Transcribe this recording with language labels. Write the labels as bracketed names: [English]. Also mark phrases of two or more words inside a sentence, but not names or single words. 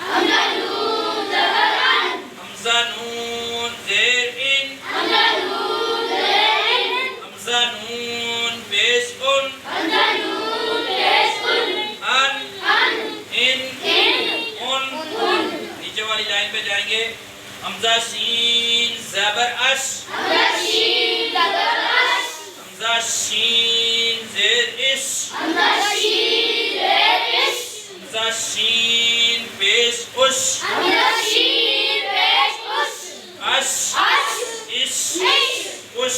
[Urdu] حمزہ نون زیر ان. حمزہ نون پیش ان. نیچے والی لائن پہ جائیں گے. حمزہ شین زبر اش. حمزہ شین زیر اش. حمزہ شین پیش اش. اش اش اش.